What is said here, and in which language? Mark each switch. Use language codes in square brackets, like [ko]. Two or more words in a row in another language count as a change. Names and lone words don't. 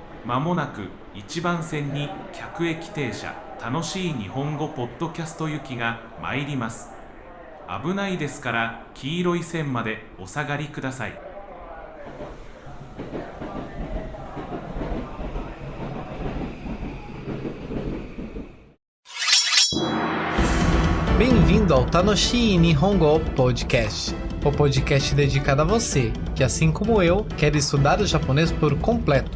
[ja] まもなく1番線に客駅停車楽しい日本語ポッドキャスト行きが参ります。危ないですから黄色い線までお下がりください。 [pt] Bem-vindo ao Tanoshi Nihongo Podcast, o podcast dedicado a você, que assim como eu, quer estudar o japonês por completo.